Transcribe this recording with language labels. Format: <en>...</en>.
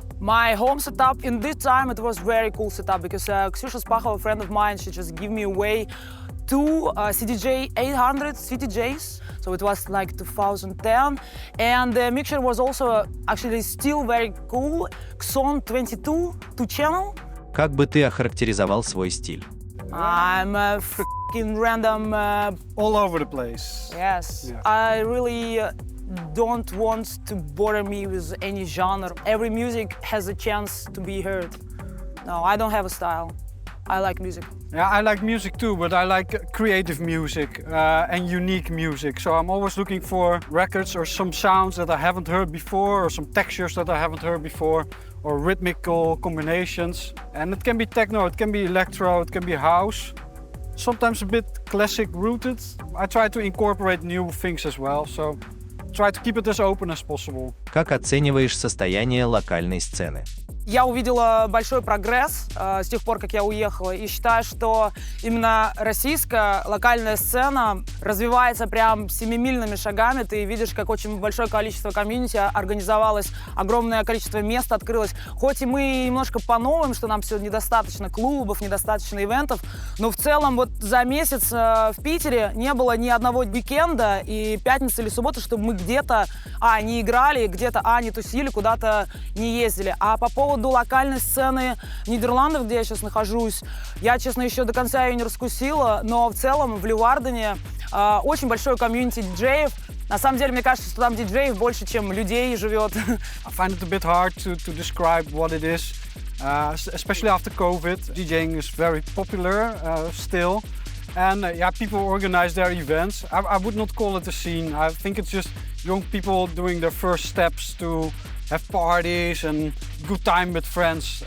<en>My home setup, in this time it was very cool setup because Ksyusha Spachova, a friend of mine, she just gave me away two CDJ 800 CDJs. So it was like 2010. And the mixture was also actually still very cool. Xon 22 2-channel.</en> <ru>Как бы ты охарактеризовал свой стиль?</ru> <en>I'm a freaking random. All over the place. Yes. Yeah. I really don't want to bother me with any genre. Every music has a chance to be heard. No, I don't have a style. I like music. Yeah, I like music too, but I like creative music and unique music. So I'm always looking for records or some sounds that I haven't heard before, or some textures that I haven't heard before, or rhythmical combinations. And it can be techno, it can be electro, it can be house. Sometimes a bit classic rooted. I try to incorporate new things as well, so try to keep it as open as possible.</en> <ru>Как оцениваешь состояние локальной сцены? Я увидела большой прогресс с тех пор, как я уехала, и считаю, что именно российская локальная сцена развивается прям семимильными шагами. Ты видишь, как очень большое количество комьюнити организовалось, огромное количество мест открылось. Хоть и мы немножко по новым, что нам все недостаточно клубов, недостаточно ивентов, но в целом вот за месяц в Питере не было ни одного уикенда и пятницы или субботы, чтобы мы где-то не играли, где-то не тусили, куда-то не ездили. А по поводу локальной сцены Нидерландов, где я сейчас нахожусь, я, честно, еще до конца ее не раскусила, но в целом в Левардене очень большое комьюнити диджеев. На самом деле, мне кажется, что там диджеев больше, чем людей живет.</ru> <en>I find it a bit hard to describe what it is, especially after COVID. DJing is very popular still. And people organize their events. I would not call it a scene. I think it's just young people doing their first steps to have parties and good time with friends.</en>